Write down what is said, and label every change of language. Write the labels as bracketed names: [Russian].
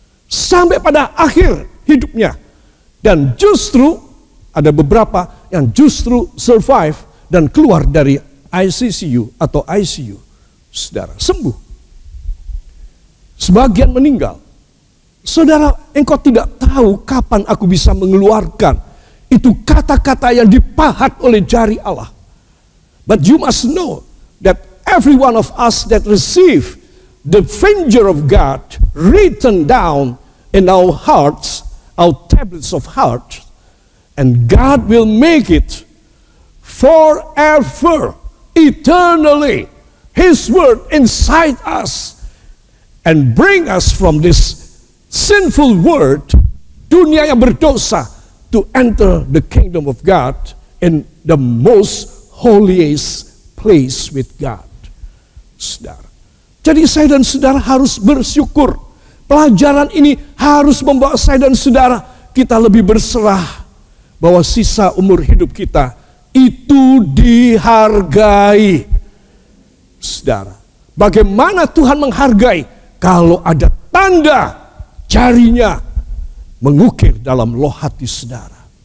[Indonesian] Sampai pada akhir hidupnya. Dan justru ada beberapa yang justru survive dan keluar dari ICCU atau ICU. Saudara, sembuh. Sebagian meninggal. Saudara, engkau tidak tahu kapan aku bisa mengeluarkan itu kata-kata yang dipahat oleh jari Allah. [English] But you must know that every one of us that receive the finger of God written down in our hearts, our tablets of heart, and God will make it forever, eternally, His word inside us, and bring us from this sinful world, [Indonesian] dunia yang berdosa, [English] to enter the kingdom of God in the most holiest place with God. [Indonesian] Saudara. Jadi saya dan saudara harus bersyukur. Pelajaran ini harus membawa saya dan saudara kita lebih berserah bahwa sisa umur hidup kita itu dihargai. Saudara, bagaimana Tuhan menghargai? Kalau ada tanda jarinya mengukir dalam loh hati saudara.